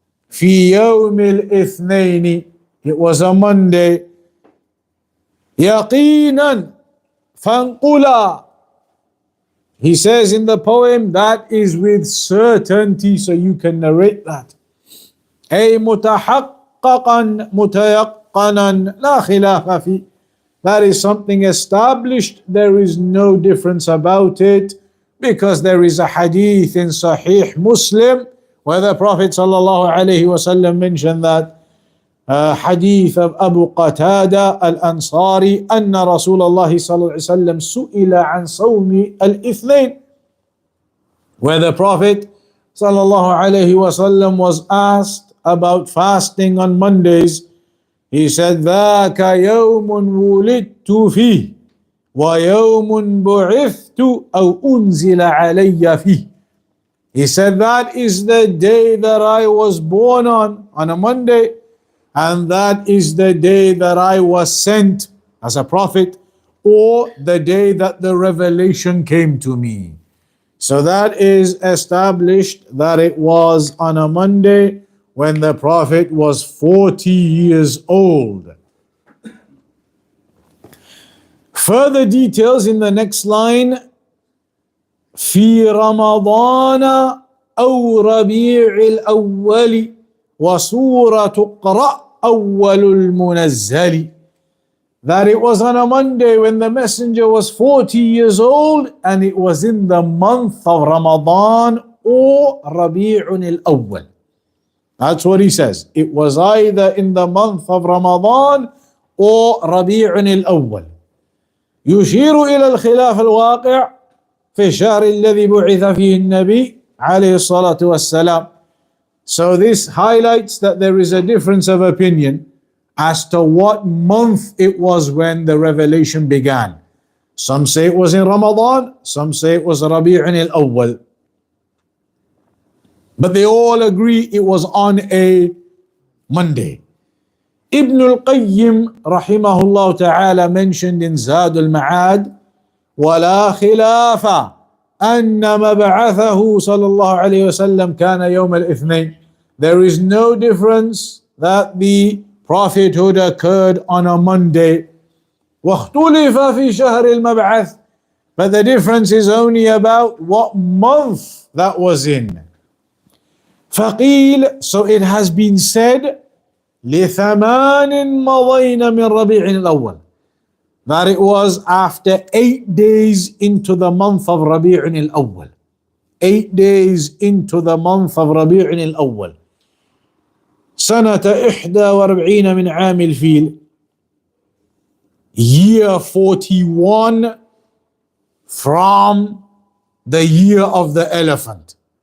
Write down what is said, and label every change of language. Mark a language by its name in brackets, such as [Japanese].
[Arabic] في يوم الاثنين. [English] It was a Monday. [Arabic] يقينا فانقلا. [English] He says in the poem, that is with certainty, so you can narrate that. [Arabic] أي متحققا متيقنا لا خلاف فيه. [English] That is something established, there is no difference about it, because there is a hadith in Sahih Muslim where the Prophet sallallahu alaihi wasallam mentioned that hadith of Abu Qatada al-Ansari [Arabic] أن رسول الله صلى الله عليه وسلم سئل عن صوم الاثنين, [English] where the Prophet sallallahu alaihi wasallam was asked about fasting on Mondays. He said, [Arabic] ذاك يوم ولدت فيه ويوم بعثت أو أنزل علي فيه. [English] He said, that is the day that I was born on a Monday, and that is the day that I was sent as a prophet, or the day that the revelation came to me. So that is established that it was on a Monday when the Prophet was 40 years old. Further details in the next line. [Arabic] في رمضان أو ربيع الأول وسورة اقرأ أول المنزل. [English] That it was on a Monday when the messenger was 40 years old, and it was in the month of Ramadan or Rabi'un al-Awwal. That's what he says. It was either in the month of Ramadan or Rabi'un al-Awwal. [Arabic] يشير إلى الخلاف الواقع في الشهر الذي بعث فيه النبي عليه الصلاة والسلام. [English] So this highlights that there is a difference of opinion as to what month it was when the revelation began. Some say it was in Ramadan, some say it was Rabi'un al-Awwal. But they all agree it was on a Monday. Ibn al-Qayyim rahimahullah ta'ala mentioned in Zad al-Ma'ad, [Arabic] ولا خلاف أن مبعثه صلى الله عليه وسلم كان يوم الاثنين. [English] There is no difference that the prophethood occurred on a Monday. [Arabic] واختلف في شهر المبعث. [English] But the difference is only about what month that was in. [Arabic] فقيل, [English] so it has been said, [Arabic] لثمان مضين من ربيع الأول. [English] That it was after 8 days into the month of Rabi'un al-Awwal. 8 days into the month of Rabi'un al-Awwal. [Arabic] سنة 41 من عام الفيل. [English] Year 41 from the year of the elephant.